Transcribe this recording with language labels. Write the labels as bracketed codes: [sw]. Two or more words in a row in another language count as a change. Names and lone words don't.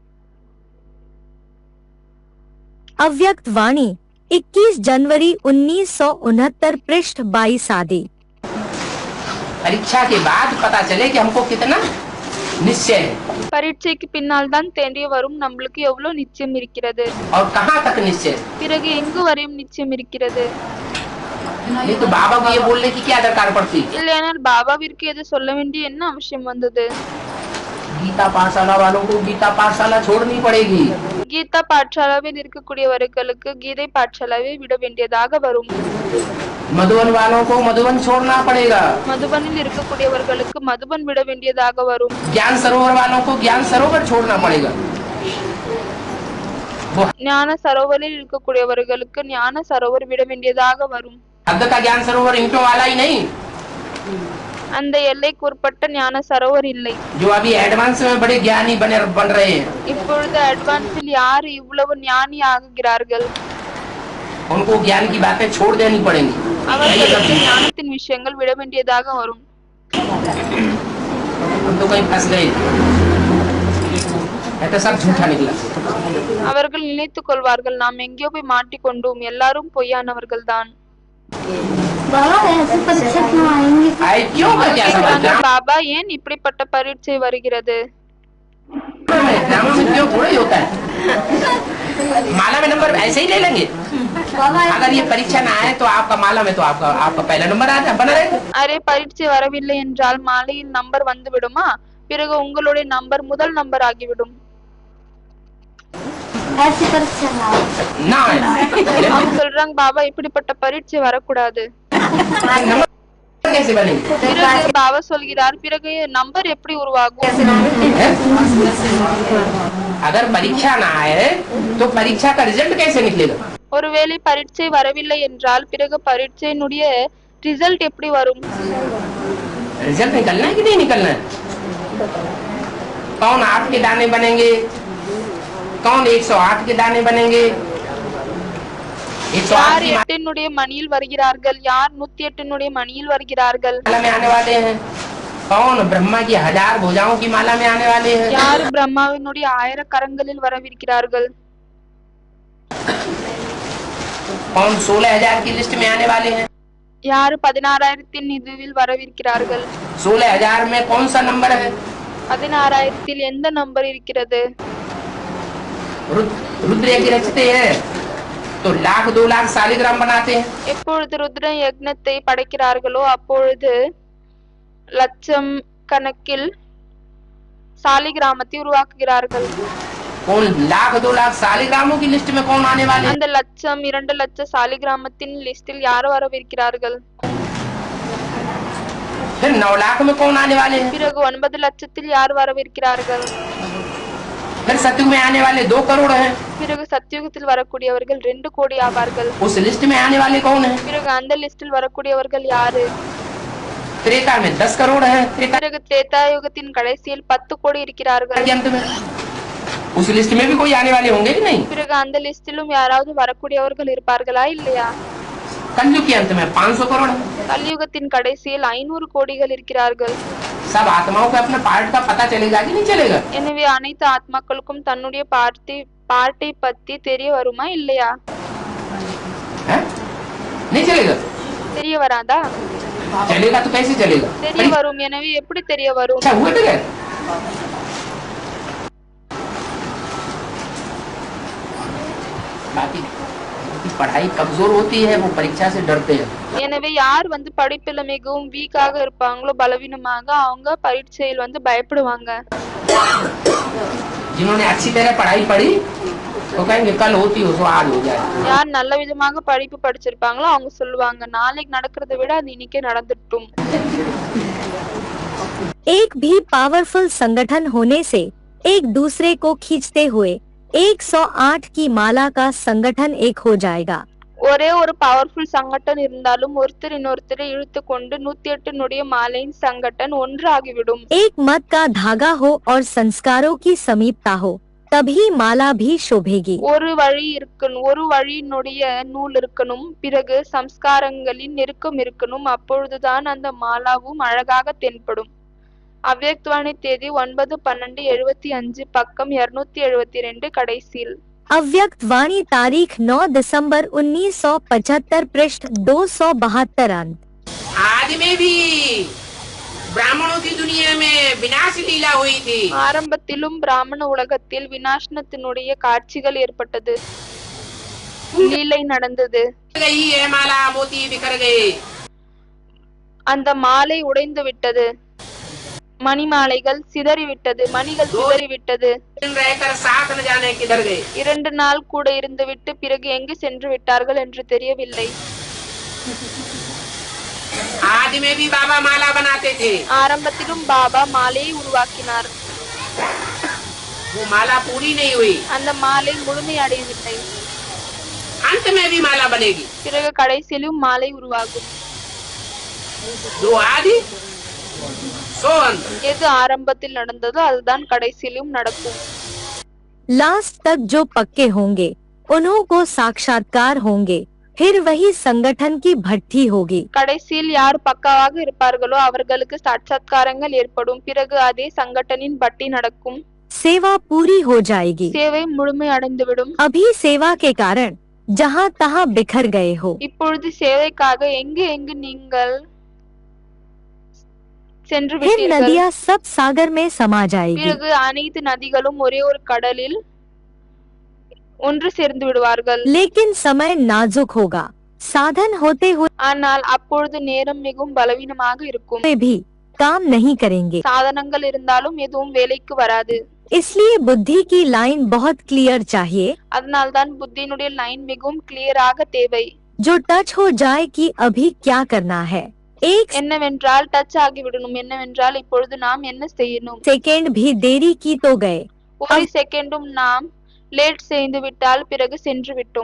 [hi] अव्यक्त वाणी 21 जनवरी 1969 पृष्ठ 22 आदि। परीक्षा के बाद पता चले कि हमको कितना निश्चय है [ta] பரீட்சைக்கு பின்னால் தான் தெரிய வரும் நம்மளுக்கு எவ்வளவு நிச்சயம் இருக்கிறது, [hi] और कहाँ तक निश्चय। [ta] பிறகு எங்கு வரையும் நிச்சயம் இருக்கிறது. [hi] नहीं तो बाबा को ये बोलने की क्या दरकार पड़ती? [ta] இல்லையானால் பாபாவிற்கு எது சொல்ல வேண்டிய என்ன அவசியம் வந்தது? [hi] गीता पाठशाला वालों को गीता पाठशाला छोड़नी पड़ेगी। [ta] கீதா பாठशालाவில் இருக்கக்கூடியவர்களுக்கு கீதை பாठशालाவை விட வேண்டியதாக வரும். [hi] मधुबन वालों को मधुबन छोड़ना पड़ेगा। [ta] மதுபனில் இருக்கக்கூடியவர்களுக்கு மதுபன் விட வேண்டியதாக வரும். [hi] ज्ञान सरोवर वालों को ज्ञान सरोवर छोड़ना पड़ेगा। [ta] ஞான சரோவரில் இருக்கக்கூடியவர்களுக்கு ஞான சரோவர் விட வேண்டியதாக வரும். [hi] हद का ज्ञान सरोवर ईंटों वाला ही नहीं, [ta] அந்த எல்லைக்கு உட்பட்ட ஞான சரோவர் இல்லை. [hi] जो अभी एडवांस में बड़े ज्ञानी बन रहे हैं, [ta] இப்பொழுது அட்வான்ஸில் யார் இவ்வளவு ஞானி ஆகுகிறார்கள்? [hi] उनको ज्ञान की बातें छोड़ देनी पड़ेंगी। [ta] அவர்களுக்கு ஞானத்தின் விஷயங்கள் விட வேண்டியதாக வரும். [hi] हम तो कहीं फंस गए, ऐसा सब झूठा निकला। [ta] அவர்கள் நினைத்துக் கொள்வார்கள் நாம் எங்கேயோ போய் மாட்டிக்கொண்டோம், எல்லாரும் பொய்யானவர்கள் தான். [hi] आए क्यों का क्या समझ? [ta] பாபா ஏன் இப்படிப்பட்ட பரீட்சை வருகிறது? [hi] ड्रामा में क्यों थोड़ा ही होता है? माला में नंबर ऐसे ही ले लेंगे। अगर ये परीक्षा ना आए तो आपका माला में तो आपका पहला नंबर आ जाए, बना रहेगा। [ta] அரே பரீட்சை வரவில்லை என்றால் மாலையில் நம்பர் வந்து விடுமா? பிறகு உங்களுடைய நம்பர் முதல் நம்பர் ஆகிவிடும். [hi] ना आए। [ta] அவங்க சொல்றாங்க பாபா இப்படிப்பட்ட பரீட்சை வரக்கூடாது. [hi] नंबर कैसे बनेंगे? [ta] பிறகு பாபா சொல்கிறார் பிறகு நம்பர் எப்படி உருவாகும்? [hi] अगर परीक्षा ना आए तो परीक्षा का रिजल्ट कैसे निकलेगा? [ta] ஒருவேளை பரீட்சை வரவில்லை என்றால் பிறகு பரீட்சையினுடைய ரிசல்ட் எப்படி வரும்? [hi] रिजल्ट निकलना है कि नहीं निकलना है? कौन 8 के दाने बनेंगे, कौन 108 के दाने बनेंगे? 108 [ta] யார் [hi] की [ta] 8 மணியில் வருகிறார்கள், யார் 108 மணியில் வருகிறார்கள், [hi] माला में आने वाले हैं, कौन ब्रह्मा की 1000 भुजाओं की माला में आने वाले हैं, [ta] யார் பிரம்மாவினுடைய 1000 கரங்களில் வரவிருக்கிறார்கள், [hi] कौन 16000 की लिस्ट में आने वाले हैं, [ta] யார் 16000 இதுவில் வரவிருக்கிறார்கள், [hi] 16000 में कौन सा नंबर है? [ta] 16000 எந்த நம்பர் இருக்கிறது? [hi] रुद्र यज्ञ रचते हैं तो 1,00,000 2,00,000 शालिग्राम बनाते हैं। [ta] எப்பொழுது ருத்ர யக்ஞத்தை படைக்கிறார்களோ அப்பொழுது லட்சம் கணக்கில் சாலிகிராமத்தை உருவாக்குகிறார்கள். [hi] कौन 1,00,000 2,00,000 शालिग्रामों की लिस्ट में कौन आने वाले हैं? [ta] அந்த லட்சம் 2 லட்சம் சாலிகிராமத்தின் லிஸ்டில் யார் வரவிருக்கிறார்கள்? [hi] फिर 9,00,000 में कौन आने वाले हैं? [ta] பிறகு 9 லட்சத்தில் யார் வரவிருக்கிறார்கள்? [hi] फिर सतयुग में आने वाले 2 करोड़ हैं। [ta] பிறகு சத்தியுகத்தில் வரக்கூடியவர்கள் 2 கோடி ஆவார்கள். [hi] उस लिस्ट में आने वाले कौन है? [ta] பிறகு அந்த லிஸ்டில் வரக்கூடியவர்கள் யாரு? [hi] त्रेता में 10 करोड़ है, त्रेता [ta] பிறகு திரேதாயுகத்தின் கடைசியில் 10 கோடி இருக்கிறார்கள். [hi] के अंत में उस लिस्ट में भी कोई आने वाले होंगे कि नहीं? [ta] பிறகு அந்த லிஸ்டிலும் யாராவது வரக்கூடியவர்கள் இருப்பார்களா இல்லையா? [hi] कलयुग के अंत में 500 करोड़ है। [ta] கலியுகத்தின் கடைசியில் 500 கோடிகள் இருக்கிறார்கள். [hi] सब आत्माओं को अपने पार्ट का पता चलेगा कि नहीं चलेगा? [ta] எனவே அனைத்து ஆத்மாக்களுக்கும் தன்னுடைய பாட்டை பத்தி தெரிய வருமா இல்லையா? [hi] नहीं चलेगा। [ta] தெரிய வராதா? [hi] चलेगा तो कैसे चलेगा? [ta] தெரிய வரும். எனவே எப்படி தெரிய வரும்? [hi] अच्छा हुआ तो बाकी पढ़ाई कमजोर होती है, वो परीक्षा से डरते हैं। [ta] எனவே யார் படிப்புல மிகவும் வீக்காக இருப்பாங்களோ, பலவீனமாக, அவங்க பரீட்சையில் பயப்படுவாங்க. [hi] जिन्होंने अच्छी तरह पढ़ाई पढ़ी वो कहेंगे कल होती हो तो आज हो जाए। [ta] யார் நல்ல விதமாக படிப்பு படிச்சிருப்பாங்களோ அவங்க சொல்லுவாங்க நாளைக்கு நடக்கிறதை விட அது இன்னைக்கே நடந்துட்டும். [hi] एक भी पावरफुल संगठन होने से एक दूसरे को खींचते हुए 108 की माला का संगठन एक हो जाएगा। [ta] ஒரே ஒரு பவர்ஃபுல் சங்கட்டன் இருந்தாலும் ஒருத்தர் இன்னொருத்தரை இழுத்து கொண்டு 108 நொடிய மாலையின் சங்கட்டன் ஒன்றாகிவிடும். [hi] एक मत का धागा हो और संस्कारों की समीपता हो तभी माला भी शोभेगी। [ta] ஒரு வழியினுடைய நூல் இருக்கணும், பிறகு சம்ஸ்காரங்களின் நெருக்கம் இருக்கணும், அப்பொழுதுதான் அந்த மாலாவும் அழகாக தென்படும். அவ்யக்தவாணி தேதி 9/12/75 பக்கம் 272 கடைசியில். [hi] अव्यक्त वाणी तारीख 9 दिसंबर 1975 पृष्ठ 272 अंत। आदि में भी ब्राह्मणों की दुनिया में विनाश लीला हुई थी। [ta] ஆரம்பத்திலும் பிராமண உலகத்தில் விநாசனத்தினுடைய காட்சிகள் ஏற்பட்டது, லீலை நடந்தது. [hi] गई है माला, मोती बिखर गए। [ta] அந்த மாலை உடைந்து விட்டது, மணிமாலைகள் சிதறிவிட்டது, மணிகள் சிதறிவிட்டது. [hi] रहकर साथ न जाने किधर गए। [ta] 2 நாள் கூட இருந்துவிட்டு பிறகு எங்கு சென்று விட்டார்கள் என்று தெரியவில்லை. [hi] आदि में भी बाबा माला बनाते थे। [ta] ஆரம்பத்திலும் பாபா மாலையை உருவாக்கினார். [hi] वो माला पूरी नहीं हुई, [ta] அந்த மாலை முழுமை அடையவில்லை. [hi] अंत में भी माला बनेगी। [ta] பிறகு கடைசியிலும் மாலை உருவாகும். [hi] जो आदि सो अंत। [ta] எது ஆரம்பத்தில் நடந்ததோ அதுதான் கடைசியிலும் நடக்கும். [hi] लास्ट तक जो पक्के होंगे उन्हों को साक्षात्कार होंगे, फिर वही संगठन की भट्टी होगी। [ta] கடைசியில் யார் பக்காவாக இருப்பார்களோ அவர்களுக்கு சாட்சாத்காரங்கள் ஏற்படும், பிறகு அதே சங்கட்டனின் பட்டி நடக்கும். [hi] सेवा पूरी हो जाएगी। [ta] சேவை முழுமை அடைந்துவிடும். [hi] अभी सेवा के कारण जहाँ तहाँ बिखर गए हो, [ta] இப்பொழுது சேவைக்காக எங்கு எங்கு நீங்கள் சென்று [hi] फिर [ta] விட்டீர்கள். [hi] नदियाँ सब सागर में समा जाएगी। [ta] பிறகு அனைத்து நதிகளும் ஒரே ஒரு கடலில் ஒன்று சேர்ந்து விடுவார்கள். [hi] लेकिन समय नाजुक होगा, साधन होते हुए [ta] ஆனால் அப்பொழுது நேரம் மிகவும் பலவீனமாக இருக்கும். [hi] भी काम नहीं करेंगे। [ta] சாதனங்கள் இருந்தாலும் எதுவும் வேலைக்கு வராது. [hi] इसलिए बुद्धि की लाइन बहुत क्लियर चाहिए, [ta] அதனால்தான் புத்தியினுடைய லைன் மிகவும் கிளியராக தேவை. [hi] जो टच हो जाए कि अभी क्या करना है। एक [ta] என்னவென்றால் டச் ஆகிவிடணும், என்னவென்றால் இப்பொழுது நாம் என்ன செய்யணும். [hi] सेकेंड भी देरी की तो गए। [ta] ஒரு செகண்டும் நாம் லேட் செய்து விட்டால் பிறகு சென்று விட்டோம்.